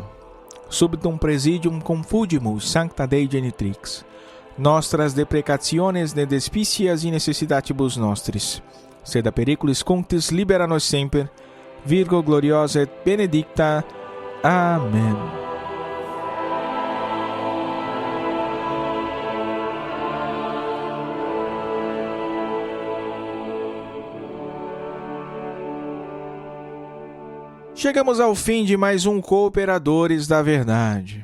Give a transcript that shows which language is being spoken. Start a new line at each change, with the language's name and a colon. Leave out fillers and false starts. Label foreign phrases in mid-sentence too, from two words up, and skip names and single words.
Latin: Subtum presidium confugimus sancta Dei genitrix. Nostras deprecationes ne despicias in necessitatibus nostris. Sed a periculis cunctis libera nos semper. Virgo gloriosa et benedicta.
Portuguese: Amém. Chegamos ao fim de mais um Cooperadores da Verdade.